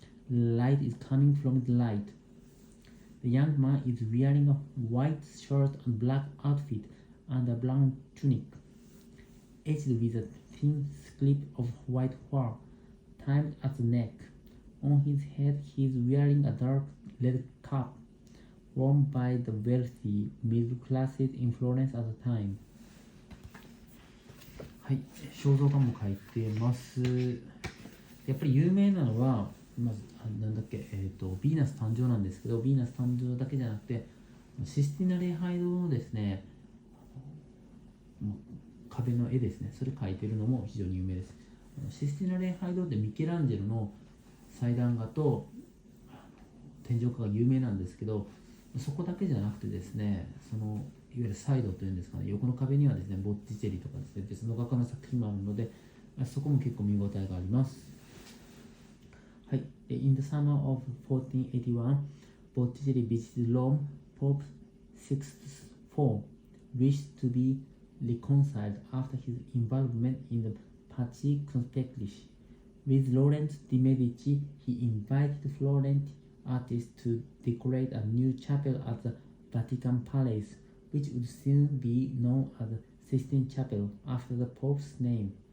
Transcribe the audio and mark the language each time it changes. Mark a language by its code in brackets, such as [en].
[en] Light is coming from the light. The young man is wearing a white shirt and black outfit and a brown tunic, edged with a thin strip of white fur tied at the neck. On his head he is wearing a dark red cap, worn by the wealthy middle classes in Florence at the time. [ja] はい、肖像画も描いてます。やっぱり有名なのは、まずなんだっけ、ヴィーナス誕生なんですけど、ヴィーナス誕生だけじゃなくて、システィナ礼拝堂のですね、壁の絵ですね、それ描いてるのも非常に有名です。システィナ礼拝堂ってミケランジェロの祭壇画と天井画が有名なんですけど、そこだけじゃなくてですね、そのいわゆるサイドというんですかね、横の壁にはですね、ボッティチェリとかですね、別の画家の作品もあるので、そこも結構見応えがあります。はい。 [en] In the summer of 1481, Botticelli visited Rome. Pope Sixtus IV wished to be reconciled after his involvement in the Pazzi conspiracy, With Lorenzo de' Medici, he invited Florentine artists to decorate a new chapel at the Vatican Palace, which would soon be known as the Sistine Chapel after the Pope's name.